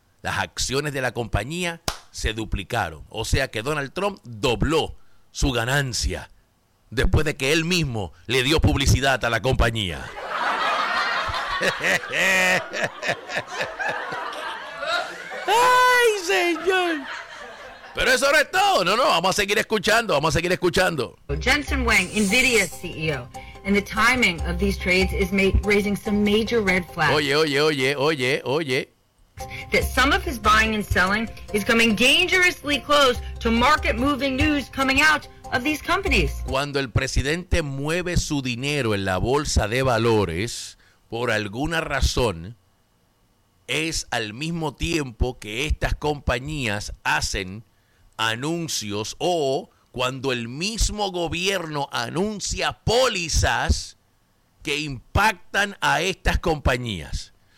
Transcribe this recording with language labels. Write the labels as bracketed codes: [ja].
[es] Las acciones de la compañía se duplicaron. O sea que Donald Trump dobló su ganancia después de que él mismo le dio publicidad a la compañía. ¡Ay, señor! Pero eso no es todo. No, no, vamos a seguir escuchando, vamos a seguir escuchando. [en] Jensen Huang, NVIDIA CEO, and the timing of these trades is raising some major red flags. [es] Oye, oye, oye, oye, oye. [en] That some of his buying and selling is coming dangerously close to market-moving news coming out of these companies. [es] Cuando el presidente mueve su dinero en la bolsa de valores, por alguna razón, es al mismo tiempo que estas compañías hacen anuncios o cuando el mismo gobierno anuncia pólizas que impactan a estas compañías.